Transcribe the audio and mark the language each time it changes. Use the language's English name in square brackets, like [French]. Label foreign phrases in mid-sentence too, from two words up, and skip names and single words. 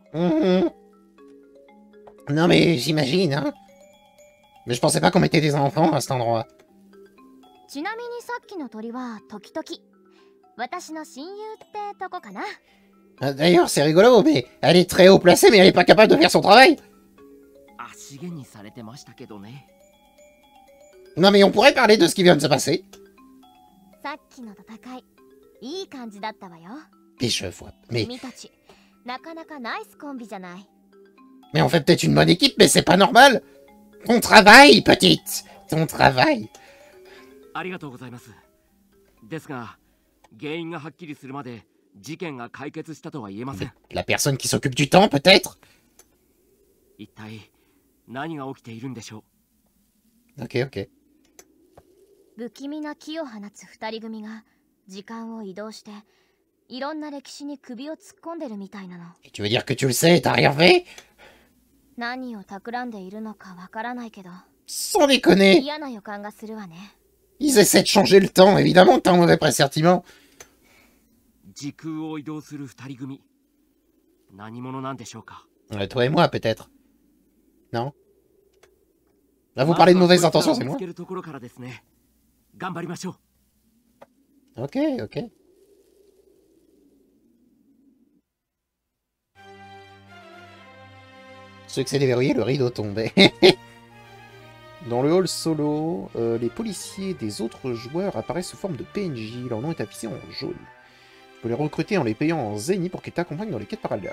[French] Non mais j'imagine, hein. Mais je pensais pas qu'on mettait des enfants à cet endroit. [Japanese] ちなみにさっきの鳥は時々私の親友ってとこかな。 [French] D'ailleurs, c'est rigolo, mais elle est très haut placée, mais elle est pas capable de faire son travail. [Japanese] 足毛にされてましたけどね。 [French] Non, mais on pourrait parler de ce qui vient de se passer. [Japanese] さっきの戦いいい感じだったわよ。 [French] Mais je vois. Mais [Japanese] 君たちなかなかナイスコンビじゃない。 [French] on fait peut-être une bonne équipe, mais c'est pas normal. Ton travail, petite. Ton travail. [Japanese] ありがとうございます。ですが、原因がはっきりするまで事件が解決したとは言えません。 [French] La personne qui s'occupe du temps, peut-être. [Japanese] 一体何が起きているんでしょう。 [French] Ok, ok. [Japanese] 不気味な気を放つ二人組が時間を移動していろんな歴史に首を突っ込んでるみたいなの。 [French] Et tu veux dire que tu le sais, t'as rien fait? [Japanese] 何を企んでいるのかわからないけど [French] Sans déconner. [Japanese] 嫌な予感がするわね。 [French] Ils essaient de changer le temps, évidemment, t'as un mauvais pressentiment. [Japanese] 時空を移動する二人組。何者なんでしょうか。 [French] Toi et moi, peut-être. Non? Là, vous parlez de mauvaises intentions, c'est moi? [Japanese] 見つけるところからですね。頑張りましょう。 [French] Ok, ok. Succès déverrouillé, le rideau tombé. Dans le hall solo, les policiers des autres joueurs apparaissent sous forme de PNJ. Leur nom est affiché en jaune. Tu peux les recruter en les payant en zeni pour qu'ils t'accompagnent dans les quêtes parallèles.